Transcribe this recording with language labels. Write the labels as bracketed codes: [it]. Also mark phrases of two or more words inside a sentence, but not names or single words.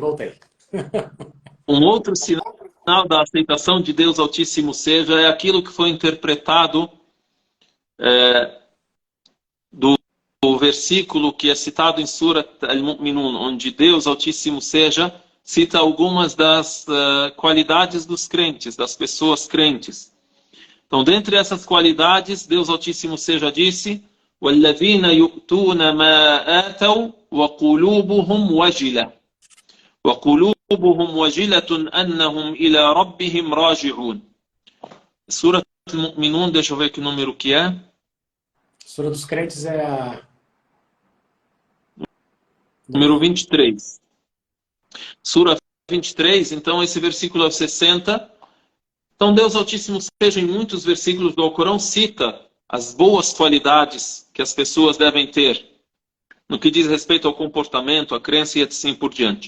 [pt] Um outro sinal da aceitação de Deus Altíssimo seja é aquilo que foi interpretado do versículo que é citado em Surat Al-Mu'minun, onde Deus Altíssimo seja cita algumas das qualidades dos crentes, das pessoas crentes. Então, dentre essas qualidades, Deus Altíssimo seja disse: [ar] وَالَّذِينَ يُؤْتُونَ مَا آتَوْا وَقُلُوبُهُمْ وَجِلَةٌ وَقُلُوبُهُمْ وَجِلَةٌ أَنَّهُمْ إِلَى رَبِّهِمْ راجعون. [pt] Sura Al-Mu'minun, deixa eu ver que número que é. Sura dos Crentes é a... Número 23. Sura 23, então esse versículo é o 60. Então Deus Altíssimo seja, em muitos versículos do Alcorão, cita as boas qualidades que as pessoas devem ter no que diz respeito ao comportamento, à crença e assim por diante.